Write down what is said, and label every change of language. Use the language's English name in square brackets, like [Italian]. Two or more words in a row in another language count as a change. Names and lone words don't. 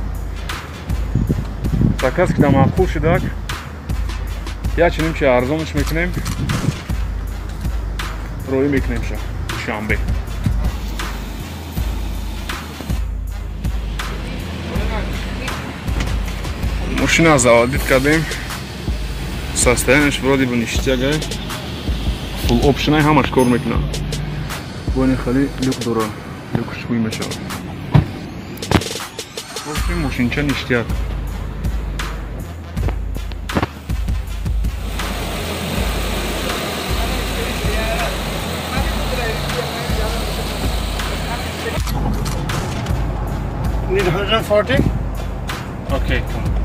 [Tajik] Заказ кида маъқул шудак. Я чунин чи арзонш мекунем. Рӯй мекунем шанбе. Мошина заводит кардем. [Russian] Состоянияш вроде бы ништягай. [English] Full option [Tajik] ай ҳамаш кор мекунад. Бони хали люк дора. Люкш хуй мешавад. Вообще мошинча ништяг. [English] Need 140? Okay, come on.